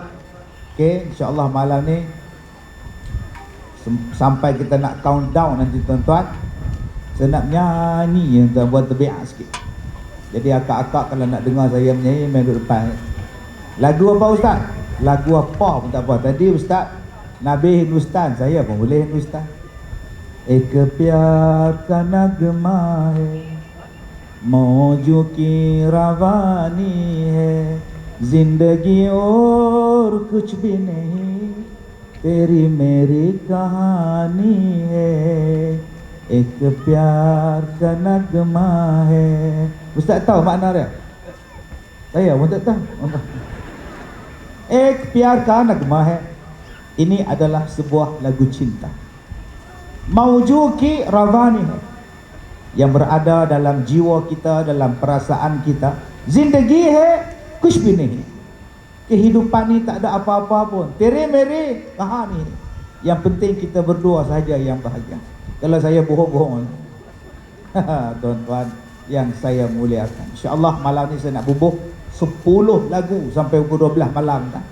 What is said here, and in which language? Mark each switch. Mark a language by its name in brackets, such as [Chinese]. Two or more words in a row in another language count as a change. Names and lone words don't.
[Malay] Okey, insya-Allah malam ni sampai kita nak countdown nanti tuan-tuan, saya nak nyanyi tuan, buat terbiak sikit. Jadi akak-akak kalau nak dengar saya menyanyi main duduk depan. Lagu apa ustaz? Lagu apa pun tak apa. Tadi ustaz Nabi Hindustan, saya pun boleh Hindustan. [Hindi] एक प्यार का नगमा है, मौजों की रवानी है, जिंदगी और कुछ भी नहीं, तेरी मेरी कहानी है, एक प्यार का नगमा है. [Malay] Ustaz tahu makna dia? Saya pun tak tahu. [Hindi] एक प्यार का नगमा है. [Malay] Ini adalah sebuah lagu cinta. [Hindi] मौजों की रवानी है, [Malay] yang berada dalam jiwa kita, dalam perasaan kita. [Hindi] ज़िंदगी है कुछ भी नहीं. [Malay] Kehidupan ni tak ada apa-apa pun. [Hindi] तेरे मेरे कहानी. [Malay] Yang penting kita berdua saja yang bahagia. Kalau saya bohong-bohong. Tuan-tuan yang saya muliakan, insya-Allah malam ni saya nak bubuh 10 lagu sampai pukul 12 malam tak?